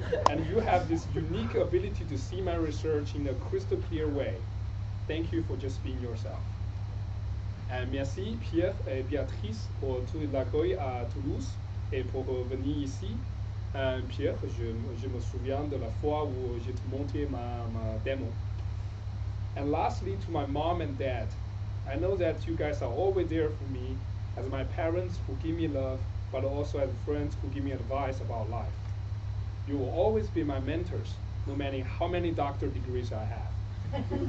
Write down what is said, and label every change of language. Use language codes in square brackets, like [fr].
[en] And you have this unique ability to see my research in a crystal clear way. Thank you for just being yourself. [fr] Merci Pierre et Béatrice pour tout l'accueil à Toulouse et pour venir ici. Pierre, je me souviens de la fois où j'ai monté ma démo. [en] And lastly, to my mom and dad, I know that you guys are always there for me as my parents who give me love, but also as friends who give me advice about life. You will always be my mentors, no matter how many doctor degrees I have.